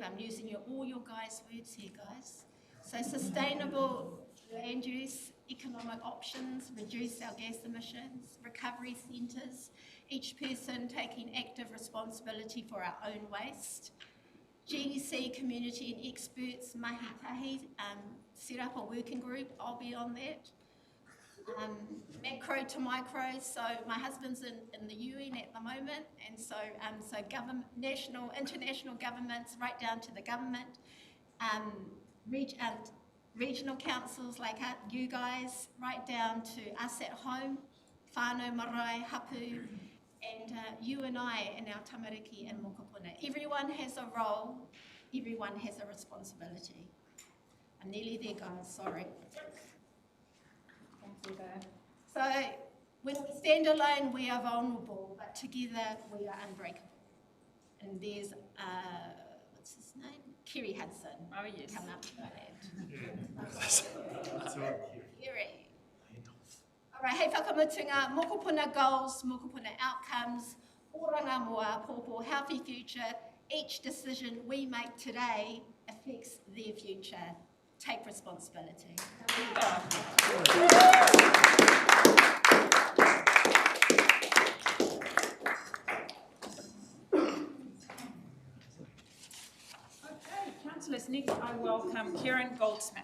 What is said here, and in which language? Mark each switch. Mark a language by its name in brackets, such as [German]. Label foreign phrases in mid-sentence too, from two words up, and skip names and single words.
[English] I'm using all your guys' words here, guys. So sustainable land use, economic options, reduce our gas emissions, recovery centres, each person taking active responsibility for our own waste. GDC, community and experts, [Māori] mahi tahi, [English] set up a working group, I'll be on that. Macro to micro, so my husband's in the UN at the moment, and so government, national, international governments, right down to the government, regional councils like you guys, right down to us at home, [Māori] whānau marae, hapu, [English] and you and I in our tamariki and mokopuna. Everyone has a role, everyone has a responsibility. I'm nearly there, guys, sorry. So when we stand alone, we are vulnerable, but together we are unbreakable. And there's, what's his name? Kerry Hudson. Oh, yes. Come up with that. Kerry. All right, [Māori] hei whakamutunga, mokopuna goals, mokopuna outcomes, oranga moa, pōpō, [English] healthy future. Each decision we make today affects their future. Take responsibility. Okay, councillors, next I welcome Karen Goldsmith.